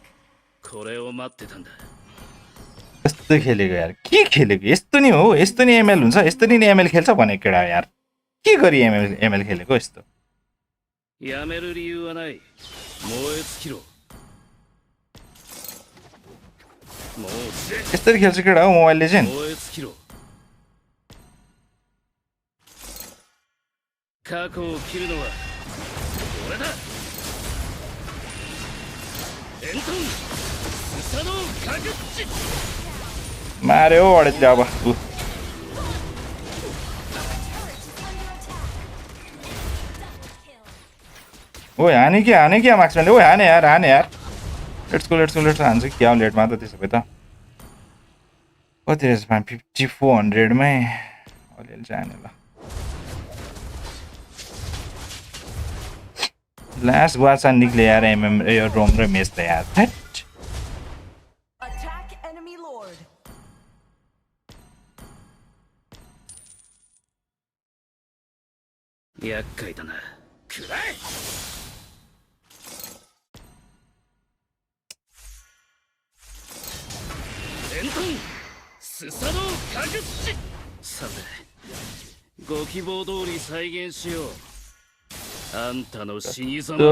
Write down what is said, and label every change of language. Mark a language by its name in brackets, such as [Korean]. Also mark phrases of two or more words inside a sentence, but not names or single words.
[Japanese] これを待ってたんだ [Nepali] यस्तो खेलेको यार के खेलेको यस्तो नि हो यस्तो नि एमएल हुन्छ यस्तो नि एमएल खेल्छ भनेको केटा यार के गरी एमएल खेलेको यस्तो [Japanese] やめる理由はない燃え尽きろ [Nepali] यसरी खेल्छु केटा हो मोबाइलले चाहिँ [Japanese] 燃え尽きろ過去を切るのは俺だエントンスサノカグッチ [Nepali] मार्यो अडेतले अब उ ओए हाने क्या मार्क्सम्यानले ओए हाने यार [English] let's go [Nepali] हान्छ क्या लेटमा त त्यसो भए त कति रहेछ 5400 मै अलिअलि चाहिँ हाने ल लास्ट वाचा निक्ले यार एमएम यो रोम र मेस त यार [English] Attack enemy lord. [Japanese] 厄介だなくらえエントンスサノカグッチさてご希望通り再現しようあんたの死に様